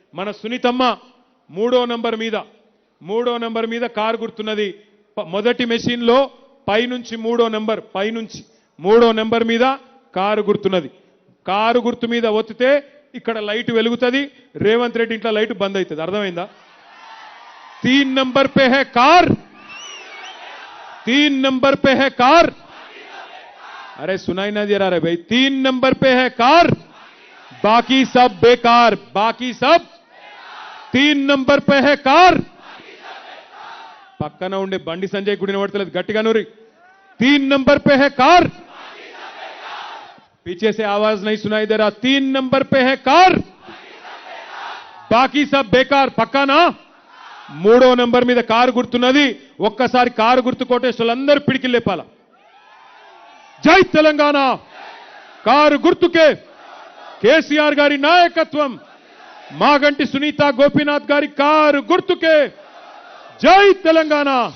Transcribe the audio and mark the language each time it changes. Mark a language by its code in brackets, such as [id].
[te] మన సునీతమ్మ 3వ నంబర్ మీద కారు గుర్తున్నది, మొదటి మెషిన్లో పైనుంచి 3వ నంబర్ మీద కారు గుర్తున్నది। కారు గుర్తు మీద ఒత్తితే ఇక్కడ లైట్ వెలుగుతుంది, రేవంత్ రెడ్డి ఇంట్లో లైట్ బంద్ అవుతుంది। అర్థమైందా? [hi] 3 नंबर पे है कार, 3 नंबर पे है कार, अरे सुनाई ना दे रहा है भाई, 3 नंबर पे है कार, बाकी सब बेकार, बाकी सब 3 नंबर पे है कार। [te] పక్కన ఉండే బండి సంజయ్ గుడిని పడతలేదు, గట్టిగా నూరి [hi] 3 नंबर पे है कार, पीछे से आवाज नहीं सुनाई दे रहा, 3 नंबर पे है कार, बाकी सब बेकार। [te] పక్కా నా? 3వ నంబర్ మీద కారు గుర్తున్నది, ఒక్కసారి కారు గుర్తు కోటేశ్వరులందరూ పిడికి లేపాల। జై తెలంగాణ, కారు గుర్తుకే కేసీఆర్ గారి నాయకత్వం, మాగంటి సునీత గోపీనాథ్ గారి కారు గుర్తుకే జై తెలంగాణ.